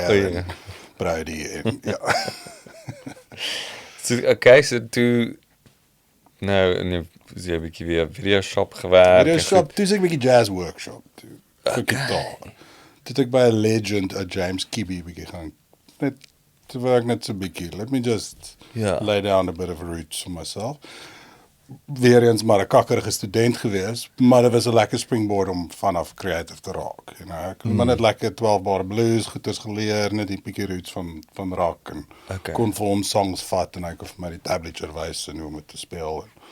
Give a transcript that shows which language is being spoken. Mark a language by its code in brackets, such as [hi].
[af] en Brody en ja. So, okay, so toe nou in 'n bietjie weer video shop gewerk. Video shop, toe ek 'n bietjie jazz workshop toe vir gitaar. Toe ek by 'n legend, James Kibbe bietjie gaan. Net toe werk net so bietjie. [en] Let me just lay down a bit of roots for myself. [af] Weer eens maar 'n kakkerige student gewees, maar dit was 'n lekker springboard om vanaf creative te raak, you know. Ek het net lekker 12-bare blues goeters geleer, net die bietjie roots van rock en kon vir hom songs vat en hy kon vir my die tablature wys en hoe om dit te speel.